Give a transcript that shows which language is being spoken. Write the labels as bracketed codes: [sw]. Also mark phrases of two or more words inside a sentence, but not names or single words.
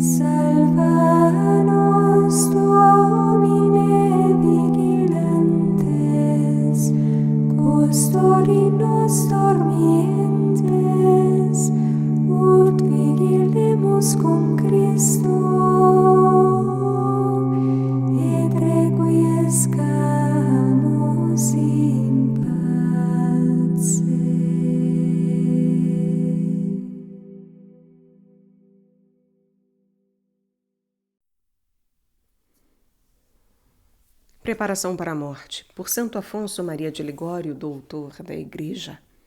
[la] Salva nos, Domine, vigilantes, custodi nos dormientes, ut vigilemus cum Christo, et requiescamus in pace. [pt] Preparação para a morte, por Santo Afonso Maria de Ligório, doutor da Igreja.